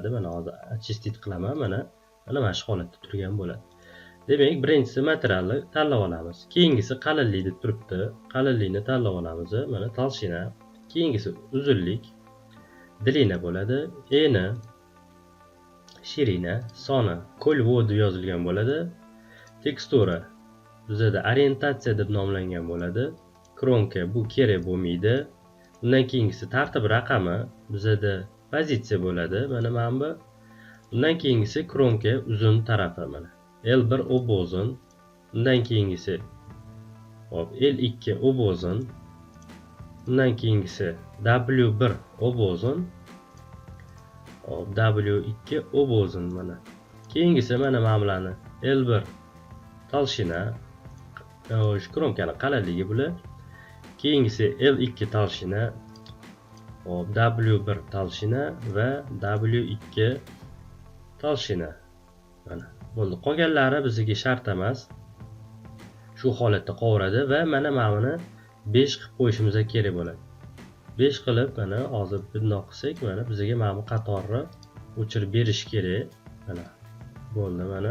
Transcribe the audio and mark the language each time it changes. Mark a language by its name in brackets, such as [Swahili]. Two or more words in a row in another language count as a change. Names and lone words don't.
[Uzbek] Mana hozir achestit qilaman, mana shu holatda turgan bo'ladi. Demak, birinchisi materialni tanlab olamiz. Keyingisi qalinlik deb turibdi. Qalinlikni tanlab olamiz. Mana толщина. Keyingisi uzunlik. Длина bo'ladi. Eni, shirina, soni, коль-вод deb yozilgan bo'ladi. Tekstura bizda orientatsiya deb nomlangan bo'ladi. Kronka bu kerak bo'lmaydi. Undan keyingisi tartib raqami bizda pozitsiya bo'ladi. Mana bu. Undan keyingisi kronka uzun tarafi mana. L1 obozun. Undan keyingisi hop L2 obozun. Undan keyingisi W1 obozun. W2 obozun mana. Keyingisi mana bularni L1 толщина, kronkani qalinligi bular. Keyingisi L2 толщина, W1 толщина va W2 толщина. Mana bo'ldi. Qolganlari bizga shart emas. Shu holatda qovuradi va mana buni 5 qilib qo'yishimiz kerak bo'ladi. 5 qilib mana hozir bundoq qilsak, mana bizga mana bu qatorni o'chirib berish kerak. Mana bo'ldi mana.